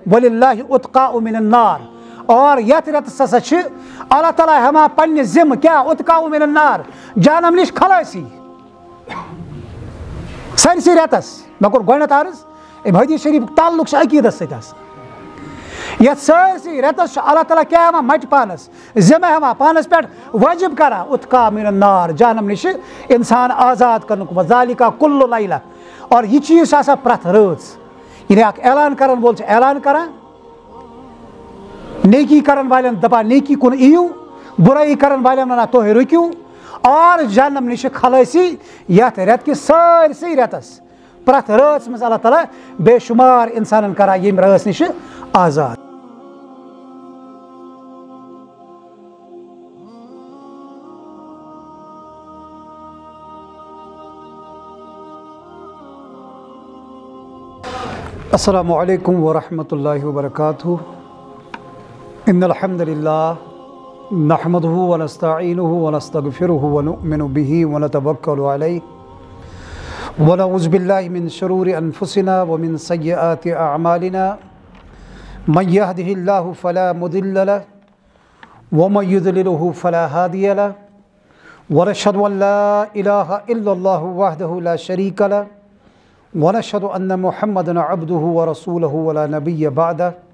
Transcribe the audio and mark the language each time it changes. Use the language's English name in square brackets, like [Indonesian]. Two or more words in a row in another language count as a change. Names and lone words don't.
[Arabic] وَلِلَّهِ اُتْقَاءُ مِنَ النَّارِ [Kashmiri] اور یتھ رٮ۪تس ہسا چھِ اللہ تعالیٰ ہٮ۪وان پنٛنہِ ذِمہٕ کیٛاہ [Arabic] اُتقاءُ مِنَ النَّارِ [Kashmiri] جہنم نِش خلٲصی سٲرسٕے رٮ۪تس مےٚ کوٚر گۄڈنٮ۪تھ عرض اَمہِ حدیٖث شریٖفُک تعلُق چھُ عقیٖدس سۭتۍ آسان یتھ سٲرسٕے رٮ۪تس چھُ اللہ تعالیٰ کیٛاہ ہٮ۪وان مٹہِ پانس ذِمہٕ ہٮ۪وان پانس پٮ۪ٹھ وٲجِب کران [Arabic] اُتقاء مِنَ النَّارِ [Kashmiri] جہنم نِش اِنسان آزاد کرنُک [Arabic] وَذَلِکَ کُلُّ لیلہ [Kashmiri] اور یہِ چیٖز چھُ آسان پرٛٮ۪تھ رٲژ یعنی اکھ اعلان کرن وول چھُ اعلان کران نیکی کرن والٮ۪ن دپان نیکی کُن یِیِو بُرٲیی کرن والٮ۪ن ونان تُہۍ رُکِو اور جہنم نِش خلٲصی یتھ رٮ۪تہٕ کِس سٲرسٕے رٮ۪تس پرٛٮ۪تھ رٲژ منٛز اللہ تعالیٰ بے شُمار اِنسانن کران ییٚمہِ رٲژ نِش آزاد [Arabic] السلام علیکم ورحمۃ اللہ وبرکاتہ ان الحمد للہ نحمدہ ونستعینہ ونستغفرہ ونؤمن بہ ونتوکل علیہ ونعوذ باللہ من شرور انفسنا ومن سیئات اعمالنا من یہدہ اللہ فلا مضل لہ ومن یضللہ فلا ہادی لہ ونشہد ان لا الہ الا اللہ وحدہ لا شریک لہ ونشهد أن محمدًا عبده ورسوله ولا نبي بعده